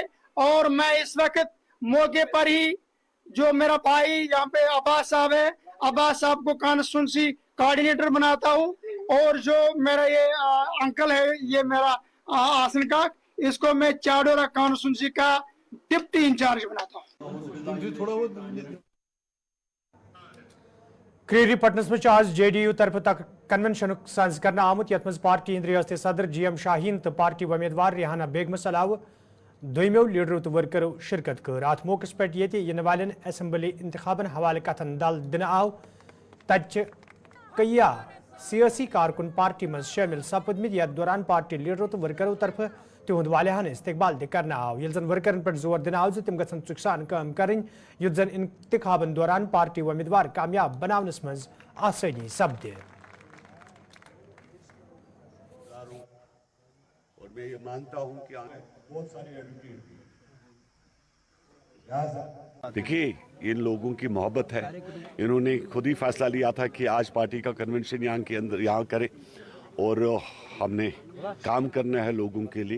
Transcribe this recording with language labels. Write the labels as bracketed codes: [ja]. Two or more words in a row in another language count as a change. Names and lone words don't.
[hi] और मैं इस वक्त मौके पर ही जो मेरा भाई यहाँ पे अब्बास साहब है, अब्बास साहब को [en] constituency coordinator [hi] बनाता हूँ, और जो मेरा ये अंकल है, ये मेरा आसन का, इसको मैं चाडोरा कॉन्स्टिट्यूंसी का [en] deputy incharge [hi] बनाता हूँ। [ks] क्रीरी पटनस में आज JDU तरफ तक कन्वेंशन साज कर आमुत यथ मज पार्टी हिंद रियासती सदर GM शाहीन तो पार्टी उम्मीदवार रिहाना बेगमस अलाव दोमो लीडरों तो वर्करों शिरकत कर। अत मौके पे इन वाले असम्बली इंतखाबन हवाले कथन दल दिन आव तच कई सियासी कारकुन पार्टी मज शामिल सपदमित यथ दौरान पार्टी लीडरों तो वर्करों तरफ तिहुंद वालिहान इस्तकबाल कर आव। ये जन वर्करन पे जोर दिन आव तम गन चुकसान काम करें युत जन इंतखाबन दौरान पार्टी उम्मीदवार कामयाब बनावनस मज आसानी सपदे। [hi] और मैं ये मानता हूं कि बहुत सारे देखिए, इन लोगों की मोहब्बत है, इन्होंने खुद ही फैसला लिया था कि आज पार्टी का कन्वेंशन यहाँ करें, और हमने काम करना है लोगों के लिए।